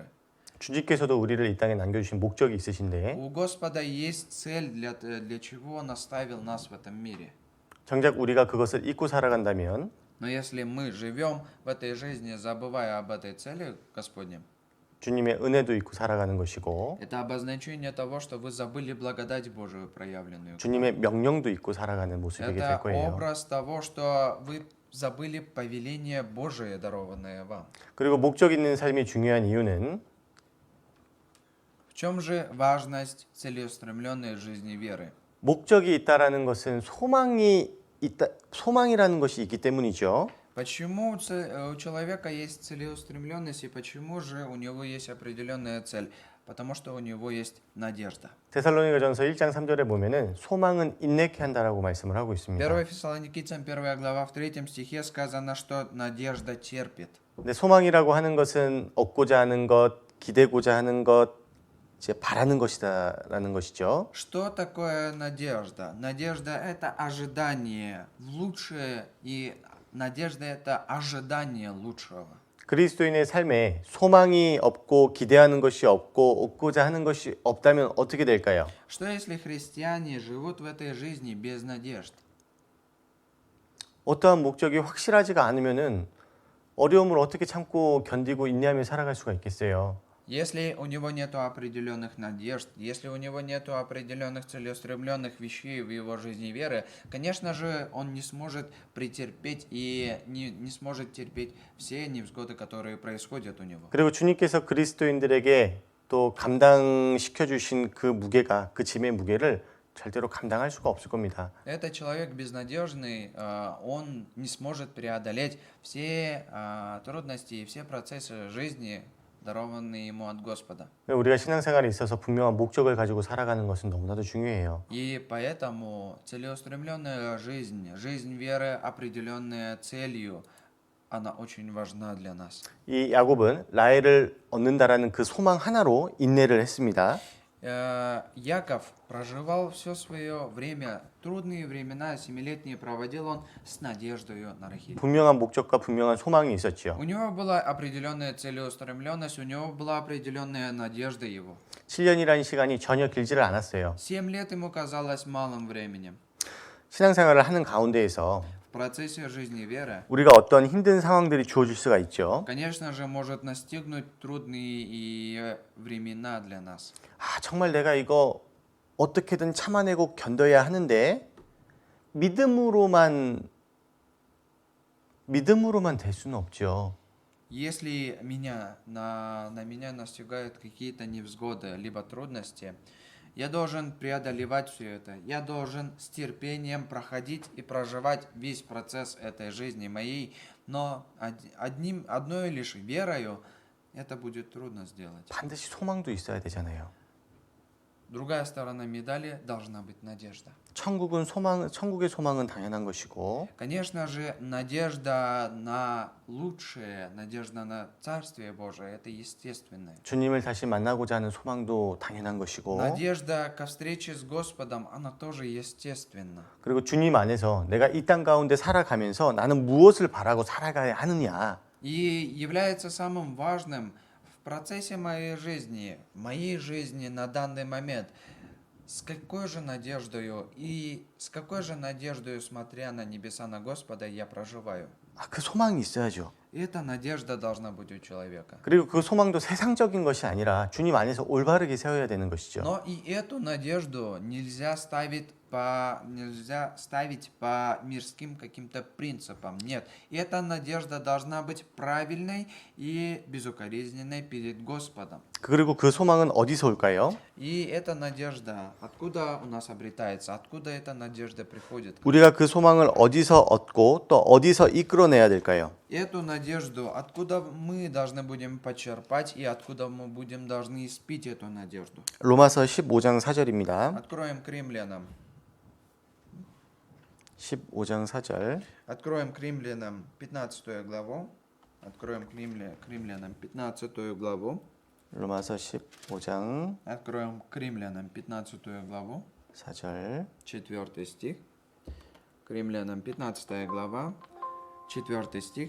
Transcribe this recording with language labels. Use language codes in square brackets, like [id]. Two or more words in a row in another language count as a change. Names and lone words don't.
[ko] 주님께서도 우리를 이 땅에 남겨주신 목적이 있으신데 [ru] У Господа есть цель, для чего Он оставил нас в этом мире. [ko] 정작 우리가 그것을 잊고 살아간다면 [ru] Но если мы живем в этой жизни, забывая об этой цели Господнем, [ko] 주님의 은혜도 잊고 살아가는 것이고 [ru] это обозначение того, что вы забыли благодать Божию проявленную. [ko] 주님의 명령도 잊고 살아가는 모습이 될 [ru] Это [ko] 거예요. [ru] образ того, что вы забыли повеление Божие, дарованное вам. [ko] 그리고 목적 있는 삶이 중요한 이유는 [ru] В чем же важность целеустремленной жизни веры? [ko] 목적이 있다라는 것은 소망이라는 것이 있기 때문이죠. [ru] Почему у человека есть целеустремленность и почему же у него есть определенная цель? Потому что у него есть надежда. [ko] 데살로니가전서 1장 3절에 보면은 소망은 인내케 한다라고 말씀을 하고 있습니다. [ru] 1 Фессалоникийцам 1 глава в 3 стихе сказано, что надежда терпит. [ko] 근데 소망이라고 하는 것은 얻고자 하는 것, 기대고자 하는 것, 이제 바라는 것이다라는 것이죠. [ru] Что такое надежда? Надежда – это ожидание в лучшее, и надежда – это ожидание лучшего. [ko] 그리스도인의 삶에 소망이 없고 기대하는 것이 없고 얻고자 하는 것이 없다면 어떻게 될까요? [ru] Что если христиане живут в этой жизни без надежд? [ko] 어떠한 목적이 확실하지가 않으면은 어려움을 어떻게 참고 견디고 인내하며 살아갈 수가 있겠어요? [ru] Если у него нет определенных надежд, если у него нет определенных целеустремленных вещей в его жизни веры, конечно же, он не сможет претерпеть и не сможет терпеть все невзгоды, которые происходят у него. [ko] 그리고 주님께서 그리스도인들에게 또 감당시켜 주신 그 무게가 그 짐의 무게를 절대로 감당할 수가 없을 겁니다. [ru] Этот человек безнадежный, он не сможет преодолеть все трудности и все процессы жизни, дарованные ему от Господа. [ko] 우리가 신앙생활에 있어서 분명한 목적을 가지고 살아가는 것은 너무나도 중요해요. [ru] И поэтому целеустремленная жизнь, жизнь веры, определенная целью, она очень важна для нас. [ko] 이 야곱은 라헬을 얻는다라는 그 소망 하나로 인내를 했습니다. [ru] Яков проживал все свое время, трудные времена, 7-летние проводил он с надеждой на Рахиль. [ko] 분명한 목적과 분명한 소망이 있었죠. [ru] У него была определенная целеустремленность, у него была определенная надежда его. [ko] 7년이라는 시간이 전혀 길지를 않았어요. [ru] 7 лет ему казалось малым временем. [ko] 신앙생활을 하는 가운데에서 [ru] В процессе жизни веры, [ko] 우리가 어떤 힘든 상황들이 주어질 수가 있죠. [ru] конечно же, может настигнуть трудные и времена для нас. [ko] 정말 내가 이거 어떻게든 참아내고 견뎌야 하는데 믿음으로만 될 수는 없죠. [ru] Если на меня настигают какие-то невзгоды, либо трудности, я должен преодолевать все это. Я должен с терпением проходить и проживать весь процесс этой жизни моей, но одной лишь верою это будет трудно сделать. [ko] 반드시 소망도 있어야 되잖아요. [ru] Другая сторона медали должна быть надежда. [ko] 천국의 소망은 당연한 것이고 [ru] Конечно же, надежда на лучшее, надежда на Царствие Божие, это естественное. [ko] 주님을 다시 만나고자 하는 소망도 당연한 것이고 [ru] Надежда ко встрече с Господом, она тоже естественна. [ko] 그리고 주님 안에서 내가 이 땅 가운데 살아가면서 나는 무엇을 바라고 살아가야 하느냐 [ru] И является самым важным в процессе моей жизни на данный момент, с какой же надеждою, смотря на небеса, на Господа, я проживаю. [ko] 그 소망이 있어야죠. [ru] И эта надежда должна быть у человека. [ko] 그리고 그 소망도 세상적인 것이 아니라 주님 안에서 올바르게 세워야 되는 것이죠. [ru] Но и эту надежду нельзя ставить по мирским каким-то принципам. Нет, эта надежда должна быть правильной и безукоризненной перед Господом. [ko] 그리고 그 소망은 어디서 올까요? [ru] И эта надежда, откуда у нас обретается, откуда эта надежда приходит? [ko] 우리가 그 소망을 어디서 얻고 또 어디서 이끌어내야 될까요? [ru] Эту надежду, откуда мы должны будем почерпать и откуда мы должны испить эту надежду? [ko] 로마서 15장 4절입니다. [ru] Откроем к римлянам. [ko] 15장 4절. [ru] Откроем к Римлянам 15 главу. Откроем к Римлянам 15 главу. [ko] 로마서 15장 [ru] Откроем к Римлянам 15 главу. [ko] 4절. [ru] 4 стих. К Римлянам 15 глава, 4 стих.